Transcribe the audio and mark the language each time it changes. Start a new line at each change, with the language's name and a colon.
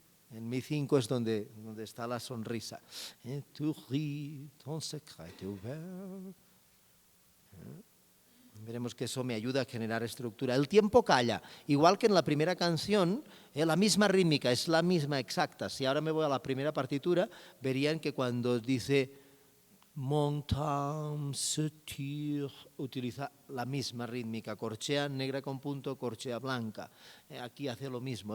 Spanish: En mi 5 es donde está la sonrisa.
French: Tu ris, ton secret ouvert.
Spanish: Veremos que eso me ayuda a generar estructura. El tiempo calla, igual que en la primera canción, la misma rítmica, es la misma exacta. Si ahora me voy a la primera partitura, verían que cuando dice
French: montagne se tire,
Spanish: utiliza la misma rítmica, corchea negra con punto, corchea blanca. Aquí hace lo mismo.